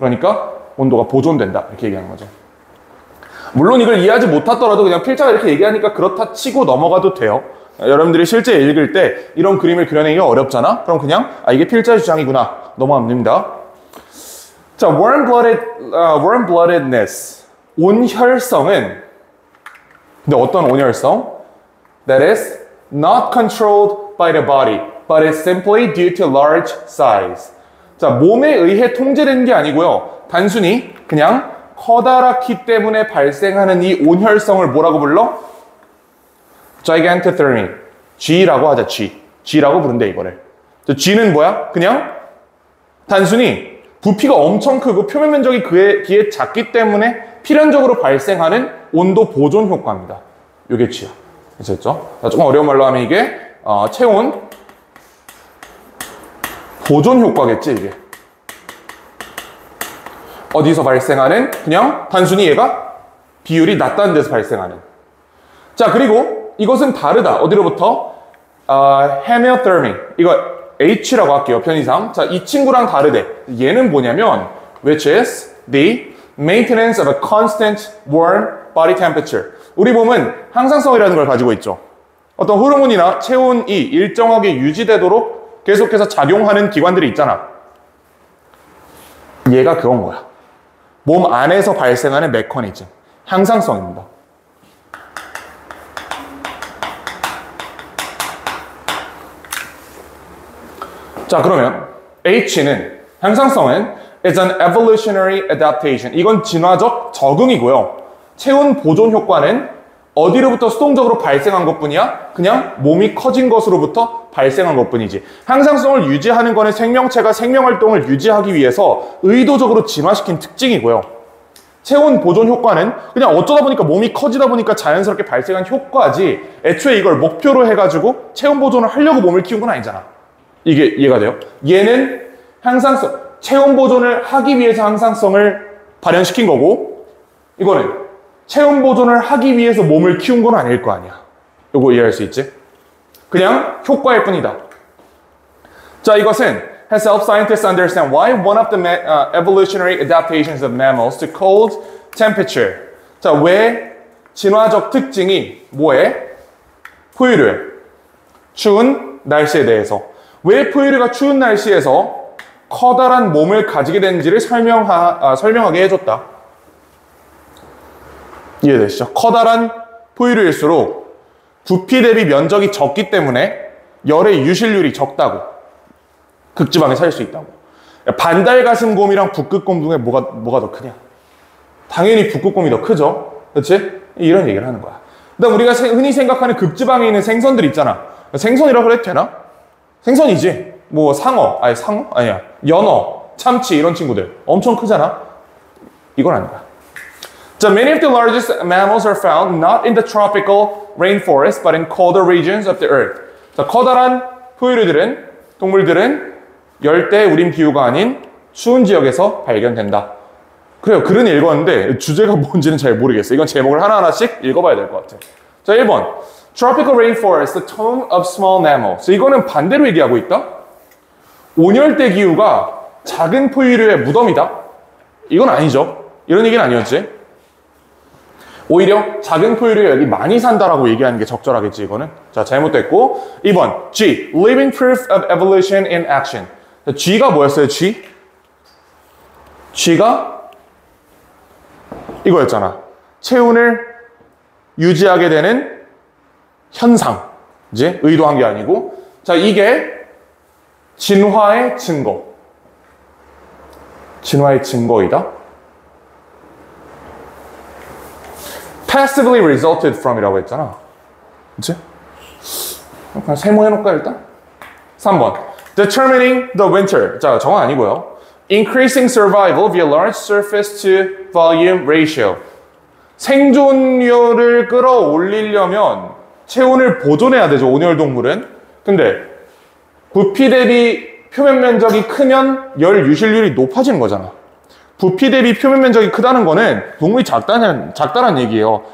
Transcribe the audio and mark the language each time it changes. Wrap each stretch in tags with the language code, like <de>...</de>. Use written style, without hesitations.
<ko>그러니까 온도가 보존된다. 이렇게 얘기하는 거죠. 물론 이걸 이해하지 못하더라도 그냥 필자가 이렇게 얘기하니까 그렇다 치고 넘어가도 돼요. 여러분들이 실제 읽을 때 이런 그림을 그려내기가 어렵잖아? 그럼 그냥 이게 필자의 주장이구나. 넘어가면 됩니다. 자, warm-bloodedness. 온혈성은, 근데 어떤 온혈성?</ko> <en>That is not controlled by the body, but is simply due to large size.</en> <ko>자, 몸에 의해 통제되는 게 아니고요. 단순히 그냥 커다랗기 때문에 발생하는 이 온혈성을 뭐라고 불러? Gigantothermy. G라고 하자, G. G라고 부른대, 이거를. G는 뭐야? 그냥 단순히 부피가 엄청 크고 표면 면적이 그에 비해 작기 때문에 필연적으로 발생하는 온도 보존 효과입니다. 이게 G야. 아셨죠? 자, 조금 어려운 말로 하면 이게 체온 보존 효과겠지, 이게. 어디서 발생하는? 그냥 단순히 얘가 비율이 낮다는 데서 발생하는. 자, 그리고 이것은 다르다. 어디로부터? hemiothermy. 이거 H라고 할게요, 편의상. 자, 이 친구랑 다르대. 얘는 뭐냐면</ko> <en>which is the maintenance of a constant warm body temperature.</en> <ko>우리 몸은 항상성이라는 걸 가지고 있죠. 어떤 호르몬이나 체온이 일정하게 유지되도록 계속해서 작용하는 기관들이 있잖아. 얘가 그건 거야. 몸 안에서 발생하는 메커니즘. 항상성입니다. 자, 그러면 H는 향상성은</ko> <en>is an evolutionary adaptation.</en> <ko>이건 진화적 적응이고요. 체온 보존 효과는 어디로부터 수동적으로 발생한 것뿐이야? 그냥 몸이 커진 것으로부터 발생한 것뿐이지. 향상성을 유지하는 거는 생명체가 생명활동을 유지하기 위해서 의도적으로 진화시킨 특징이고요. 체온 보존 효과는 그냥 어쩌다 보니까 몸이 커지다 보니까 자연스럽게 발생한 효과지 애초에 이걸 목표로 해가지고 체온 보존을 하려고 몸을 키운 건 아니잖아. 이게 이해가 돼요? 얘는 향상성, 체온 보존을 하기 위해서 향상성을 발현시킨 거고 이거는 체온 보존을 하기 위해서 몸을 키운 건 아닐 거 아니야. 요거 이해할 수 있지? 그냥 효과일 뿐이다. 자, 이것은</ko> <en>has helped scientists understand why one of the evolutionary adaptations of mammals to cold temperature.</en> <ko>자, 왜 진화적 특징이 뭐에? 포유류에. 추운 날씨에 대해서. 왜 포유류가 추운 날씨에서 커다란 몸을 가지게 되는지를 설명하게 해줬다. 이해되시죠? 커다란 포유류일수록 부피 대비 면적이 적기 때문에 열의 유실률이 적다고. 극지방에 살 수 있다고. 반달가슴곰이랑 북극곰 중에 뭐가 더 크냐? 당연히 북극곰이 더 크죠? 그렇지? 이런 얘기를 하는 거야. 그다음 우리가 흔히 생각하는 극지방에 있는 생선들 있잖아. 생선이라고 해도 되나? 생선이지. 뭐 상어, 아니야. 연어, 참치 이런 친구들 엄청 크잖아. 이건 아니다.</ko> <en>자, many of the largest mammals are found not in the tropical rainforest, but in colder regions of the earth.</en> <ko>자, 커다란 포유류들은 동물들은 열대 우림 기후가 아닌 추운 지역에서 발견된다. 그래요. 글은 읽었는데 주제가 뭔지는 잘 모르겠어. 이건 제목을 하나하나씩 읽어봐야 될 것 같아. 자, 1번.</ko> <en>Tropical rainforest, the home of small mammals.</en> <ko>이거는 반대로 얘기하고 있다. 온열대 기후가 작은 포유류의 무덤이다. 이건 아니죠. 이런 얘기는 아니었지. 오히려 작은 포유류가 여기 많이 산다라고 얘기하는 게 적절하겠지, 이거는. 자, 잘못됐고. 2번. G.</ko> <en>Living proof of evolution in action.</en> <ko>자, G가 뭐였어요, G? G가 이거였잖아. 체온을 유지하게 되는 현상. 이제 의도한 게 아니고. 자, 이게 진화의 증거. 진화의 증거이다.</ko> <en>passively resulted from</en> <ko>이라고 했잖아. 그치? 그냥 세모해놓을까 일단? 3번.</ko> <en>Determining the winter.</en> <ko>자, 저건 아니고요.</ko> <en>Increasing survival via large surface to volume ratio.</en> <ko>생존율을 끌어올리려면 체온을 보존해야 되죠, 온열동물은. 근데 부피 대비 표면 면적이 크면 열 유실률이 높아지는 거잖아. 부피 대비 표면 면적이 크다는 거는 동물이 작다는 얘기예요.</ko>